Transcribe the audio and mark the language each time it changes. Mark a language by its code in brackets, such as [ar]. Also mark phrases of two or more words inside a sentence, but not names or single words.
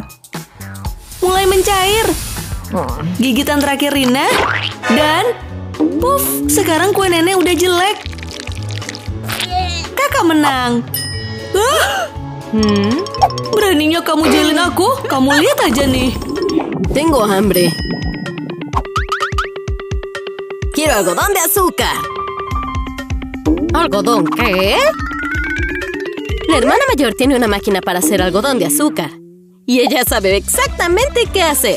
[id] Mulai mencair. Gigitan terakhir Rina. Dan puff, sekarang kue nenek udah jelek. Kakak menang. Beraninya kamu jailin aku? Kamu lihat aja nih. [es] Tengo hambre. Quiero algodón de azúcar. ¿Algodón qué? La hermana mayor tiene una máquina para hacer algodón de azúcar. Y ella sabe exactamente qué hacer.